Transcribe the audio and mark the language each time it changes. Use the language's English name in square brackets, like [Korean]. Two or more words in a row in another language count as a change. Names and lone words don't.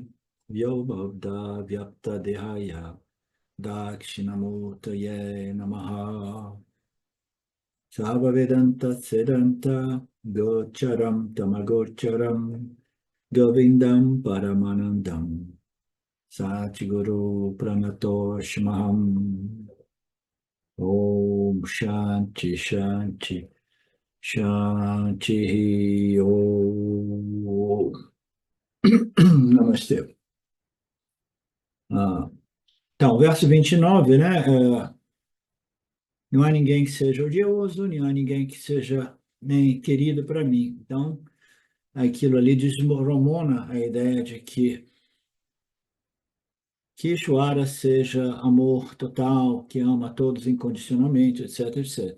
[Sanskrit] व्योमवद् व्याप्तदेहाय दक्षिणामूर्तये नमः सर्व वेदान्त सिद्धान्त गोचरं तमगोचरं गोविन्दं परमानन्दं सद्गुरुं प्रणतोऽस्म्यहम् ॐ शान्तिः शान्तिः शान्तिः ॐ Namastê. [Portuguese] Ah, então, verso 29, né? Não há ninguém que seja odioso, não há ninguém que seja nem querido para mim. Então, aquilo ali desmorona a ideia de que Ishvara seja amor total, que ama todos incondicionalmente, etc, etc.